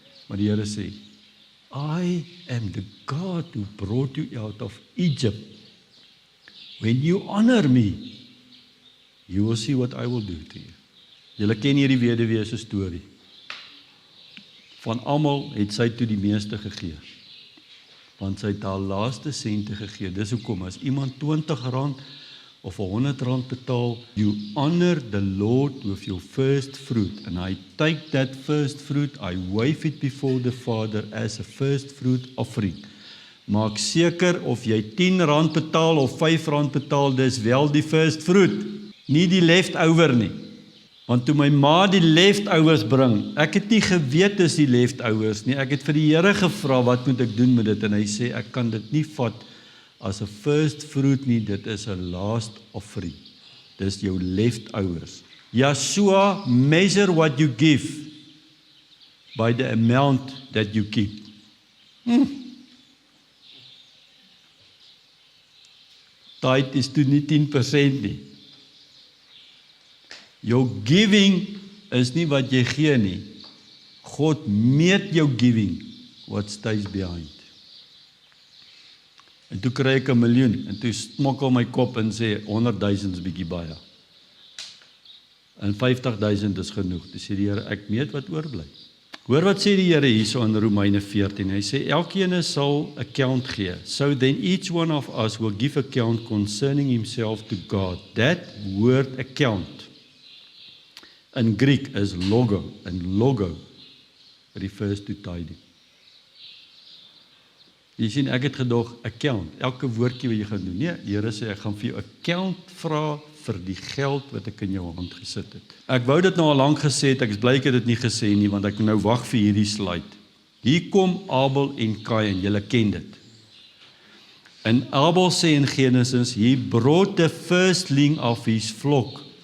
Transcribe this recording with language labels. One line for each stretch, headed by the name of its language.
Afrikaans: Maar die Here sê,
English: I am the God who brought you out of Egypt. When you honor me, you will see what I will do to you.
Afrikaans: Julle ken hierdie weduwee se storie. Van almal het sy toe die meeste gegee. Want sy het haar laaste sente gegee. Dis hoekom as iemand R20 of R100 betaal,
English: you honor the Lord with your first fruit. And I take that first fruit, I wave it before the Father as a first fruit offering.
Afrikaans: Maak seker of jy R10 betaal of R5 betaal, dis wel die first fruit. Nie die leftover nie. Want toe my ma die leftovers bring, ek het nie geweet dis die leftovers nie. Ek het vir die Here gevra, wat moet ek doen met dit? En hy sê, ek kan dit nie vat as 'n first fruit nie, dit is 'n last offering. Dis jou leftovers.
English: Yeshua, measure what you give by the amount that you keep.
Afrikaans: Tithe is toe nie 10% nie. Jou giving is nie wat jy gee nie. God meet jou giving,
English: what stays behind.
Afrikaans: En toe kry ek 1 miljoen, en toe smokkel my kop en sê, 100.000 is bietjie baie. En 50.000 is genoeg. Toe sê die Here, ek meet wat oorbly. Hoor wat sê die Here hierso in Romeine 14. Hy sê, elkeen sal account gee.
English: So then each one of us will give account concerning himself to God. That word account in Greek is logo, en logo refers to tithing.
Afrikaans: Jy sien, ek het gedog, account, elke woordjie wat jy gaan doen. Nee, die Here sê, ek gaan vir jou account vra vir die geld wat ek in jou hand gesit het. Ek wou dit nou al lank gesê het, ek is bly ek het dit nie gesê nie, want ek nou wag vir hierdie slide. Hier kom Abel en Kain, julle ken dit. En Abel sê in Genesis,
English: he brought the firstling of his flock.